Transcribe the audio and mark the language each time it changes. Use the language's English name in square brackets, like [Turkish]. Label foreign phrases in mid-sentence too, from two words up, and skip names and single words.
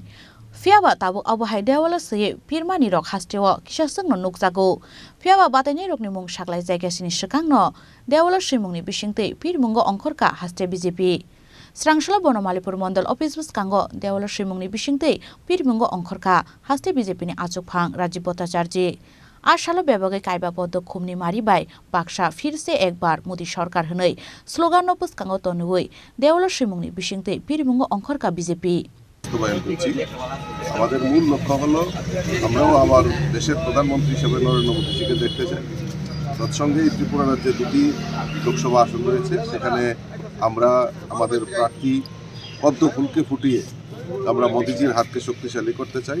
[Kok Borok] Fiaba tabuk abuhai Dewall se Pirmani rok Hastewo kisasungno nukjago. Fiaba batanya rokni mung saklai jaigasini swkangno Dewall Swimungni Bisingtwi Pirmungo wngkhorkha Haste BJP. Srangsalo Bonomalipur Mondal Office Buskango Dewall Swimungni Bisingtwi Pirmungo wngkhorkha Haste BJP ni Achukphang Rajib Bhartacharjee. आशालो बेबगे कायबा पद खुमनि मारिबाय बाक्सा [Hindi] फिर से एक बार मोदी सरकार [Kok Borok] हनै स्लोगान पुस्कांगो तनुवै देवल स्विमुंगनि बिसिंगतै पिरमुंगो वंखरखा बीजेपी [Bangla] আমাদের মূল লক্ষ্য হলো আমরাও আমার দেশের প্রধানমন্ত্রী হিসেবে নরেন্দ্র মোদীজিকে দেখতে চাই। তৎসঙ্গে ত্রিপুরা রাজ্যে দুটি লোকসভা আসন রয়েছে, সেখানে আমরা আমাদের প্রার্থী পদ্ম ফুলকে ফুটিয়ে আমরা মোদীজির হাতকে শক্তিশালী করতে চাই।